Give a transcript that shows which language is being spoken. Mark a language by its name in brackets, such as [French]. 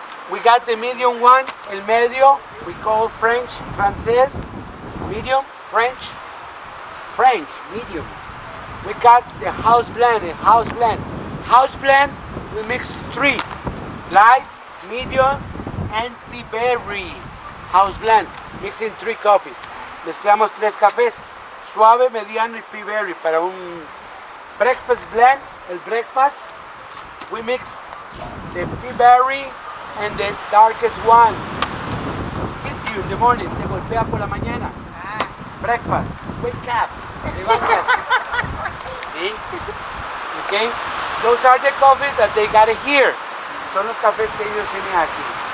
[English] We got the medium one, el medio, we call French, francés, medium, French, medium. We got the house blend, House blend, we mix three, light, medium, and P-Berry. House blend, mixing three coffees. [Spanish] Mezclamos tres cafés, suave, mediano y P-Berry para un breakfast blend, el breakfast. [English] We mix the P-Berry and the darkest one. Hit you in the morning, [Spanish] te golpea por la mañana. [English] Breakfast, wake up, levántate. ¿Sí? Okay? Those are the coffees that they got here. [Spanish] Son los cafés que ellos tienen aquí.